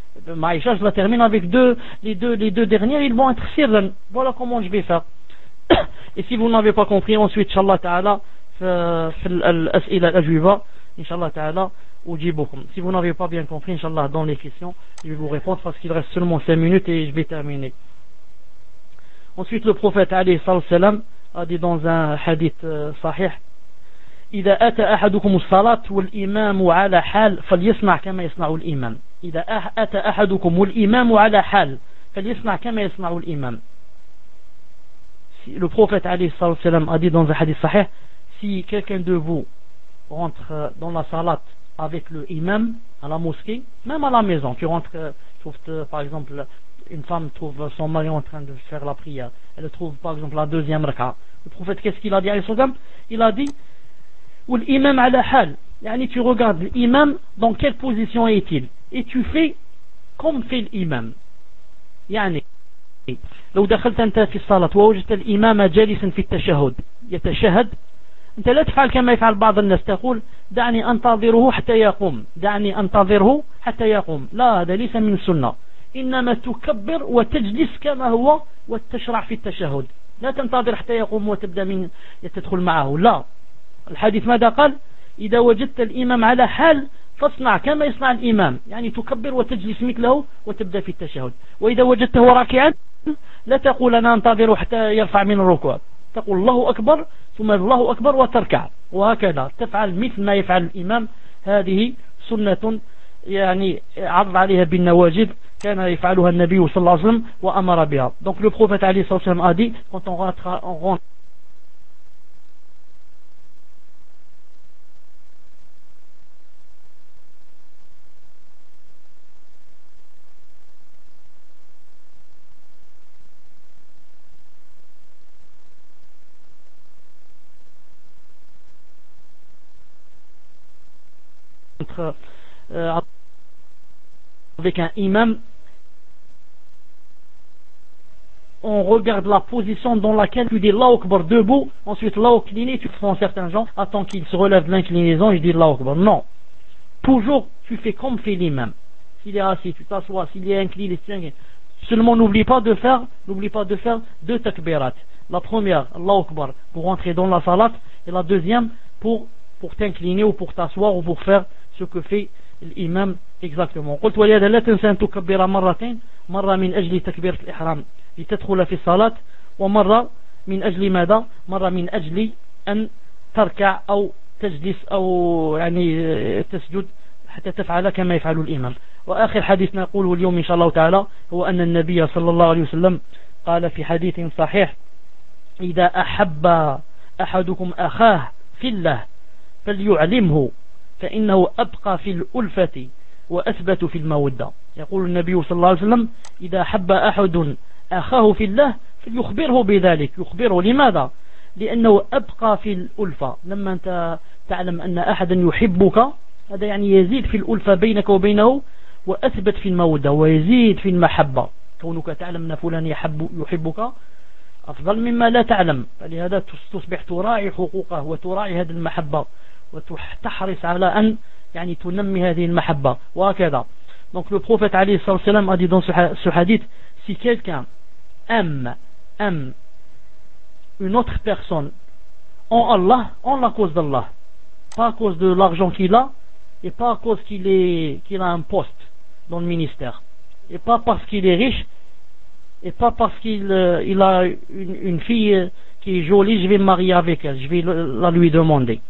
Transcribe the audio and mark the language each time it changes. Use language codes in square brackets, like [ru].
[fr] Je la termine avec les deux dernières, ils vont être sirran. Voilà comment je vais faire. Et si vous n'avez pas compris, ensuite inshallah ta'ala, inshallah ta'ala, [ar] أجيبكم. [fr] Si vous n'avez pas bien compris, inshallah, dans les questions, je vais vous répondre parce qu'il reste seulement 5 minutes et je vais terminer. Ensuite, le prophète [ar] عليه الصلاة والسلام [fr] a dit dans un hadith sahih: [ar] إذا أتى أحدكم الصلاة والإمام على حال فليسمع كما يسمع الإمام. إذا أتى أحدكم والإمام على حال فليسمع كما يسمع الإمام. [fr] Le prophète [ar] عليه الصلاة والسلام [fr] a dit dans un hadith sahih: si quelqu'un de vous rentre dans la salat avec le imam à la mosquée, même à la maison, tu rentres, trouves, par exemple, une femme trouve son mari en train de faire la prière, elle trouve par exemple la deuxième raka. Le prophète, qu'est-ce qu'il a dit à Al-Sodam? Il a dit: ou l'imam à la hal, yani tu regardes l'imam dans quelle position est-il, et tu fais comme fait l'imam. [ar] Yani, لو دخلت انت في الصلاة ووجدت الإمام جالسا في التشهد يتشهد, انت لا تفعل كما يفعل بعض الناس, تقول دعني انتظره حتى يقوم, دعني انتظره حتى يقوم. لا, هذا ليس من سنة, انما تكبر وتجلس كما هو وتشرع في التشهد, لا تنتظر حتى يقوم وتبدا من تدخل معه. لا, الحديث ماذا قال؟ اذا وجدت الامام على حال فاصنع كما يصنع الامام, يعني تكبر وتجلس مثله وتبدا في التشهد. واذا وجدته راكعا لا تقول انا انتظره حتى يرفع من الركوع, تقول الله أكبر ثم الله أكبر وتركع, وهكذا تفعل مثل ما يفعل الإمام. هذه سنة يعني عرض عليها بالنواجذ, كان يفعلها النبي صلى الله عليه وسلم وأمر بها. [fr] Donc le prophète [ar] عليه الصلاة والسلام [fr] a dit quand on rentre en rond avec un imam, on regarde la position dans laquelle tu dis Allahu Akbar debout, ensuite Allahu incliné, tu prends certains gens, attends qu'ils se relèvent de l'inclinaison, je dis Allahu Akbar. Non, toujours tu fais comme fait l'imam. S'il est assis, tu t'assois, s'il est incliné, seulement n'oublie pas de faire deux takbirat, la première Allahu Akbar pour entrer dans la salat, et la deuxième pour t'incliner ou pour t'asseoir ou pour faire ce que fait الإمام exactement. [ar] قلت ولهذا لا تنسى أن تكبر مرتين, مرة من أجل تكبير الإحرام لتدخل في الصلاة, ومرة من أجل ماذا؟ مرة من أجل أن تركع أو تجلس أو يعني تسجد حتى تفعل كما يفعل الإمام. وآخر حديث نقوله اليوم إن شاء الله تعالى هو أن النبي صلى الله عليه وسلم قال في حديث صحيح: إذا أحب أحدكم أخاه في الله فليعلمه فإنه أبقى في الألفة وأثبت في المودة. يقول النبي صلى الله عليه وسلم: إذا حب أحد أخاه في الله فليخبره بذلك. يخبره لماذا؟ لأنه أبقى في الألفة. لما أنت تعلم أن أحدا يحبك, هذا يعني يزيد في الألفة بينك وبينه, وأثبت في المودة ويزيد في المحبة. كونك تعلم أن فلان يحبك أفضل مما لا تعلم, فلهذا تصبح تراعي حقوقه وتراعي هذه المحبة وتحرص على أن يعني تنمي هذه المحبة وكذا. [fr] donc le prophète [ar] عليه الصلاة والسلام [fr] a dit dans ce hadith: si quelqu'un aime une autre personne en Allah, en la cause d'Allah, pas à cause de l'argent qu'il a, et pas à cause qu'il a un poste dans le ministère, et pas parce qu'il est riche, et pas parce qu'il a une fille qui est jolie, je vais me marier avec elle, je vais la lui demander.